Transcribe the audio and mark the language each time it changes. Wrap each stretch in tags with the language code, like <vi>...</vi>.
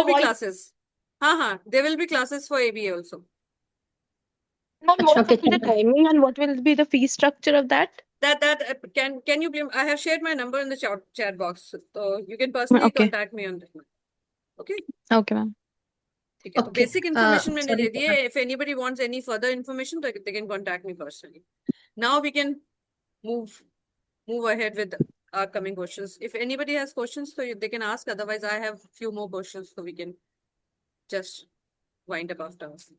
<en>your be voice. classes. हाँ, there will be classes for ABA also. Ma'am, what will be the timing and what will be the fee structure of that? Can you I have shared my number in the chat box, so you can personally contact me on that. Okay. Okay, ma'am.</en> <hi>ठीक है. तो</hi> <en>basic information</en> <hi>मैंने दे दी है.</hi> <en>If anybody wants any further information, they can contact me personally. Now we can move ahead with our coming questions. If anybody has questions, so they can ask. Otherwise, I have few more questions, so we can just wind up after.</en>